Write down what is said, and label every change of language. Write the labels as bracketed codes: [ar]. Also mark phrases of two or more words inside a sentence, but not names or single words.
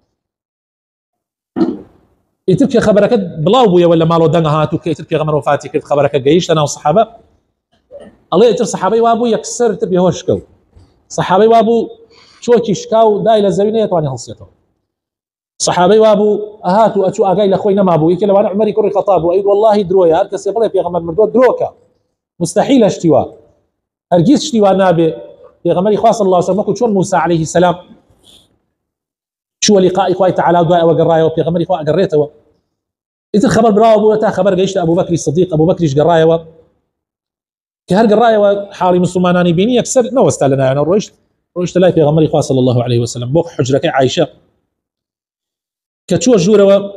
[ckb] ئیتر کە خەبەرەکە بڵاو بوویەوە لە ماڵەوە دەنگ هاتوو کە ئیتر پێغەمبەر وفاتی کرد خەبەرەکە گەیشتە ناو سەحابە ئەڵێ ئیتر سەحابەی وابوو یەکسەر تر بێهۆش شکەوت سەحابەی وابوو چۆکی شکاو دای لە زەوی نەیەتوانی هەڵسێتەوە سەحابەی وابوو ئەهات و ئەچوو ئاگای لە خۆی نەمابوو یەکێ لەوانە عومەری کوڕی خەتاب بوو ئەی وەڵڵاهی درۆیە هەر کەسێ بڵێ پێغەمبەر مردووە درۆکە مستحیلە شتیوا هەرگیز شتیوا نابێ پێغەمبەری خوا [ar] صلی الله علیه وسلم [ckb] چۆن موسى [ar] عليه السلام [ckb] چووە لقائی خوای تعالی دوای ئەوە گەڕایەوە پێغەمبەری خوا ئەگەڕێتەوە ئیتر خەبەر براوە بووە تا خەبەر گەیشتە ئەبوبەکری سدیق ئەبوبەکریش گەڕایەوە کە هەر گەڕایەوە حاڵی مسلمانانی بینی یەکسەر نەوەستا لەنایەنە ڕۆیشتە لای پێغەمبەری خوا [ar] صلی الله علیه وسلم [ckb] بۆ حوجرەکەی عایشە کە چووە ژوورەوە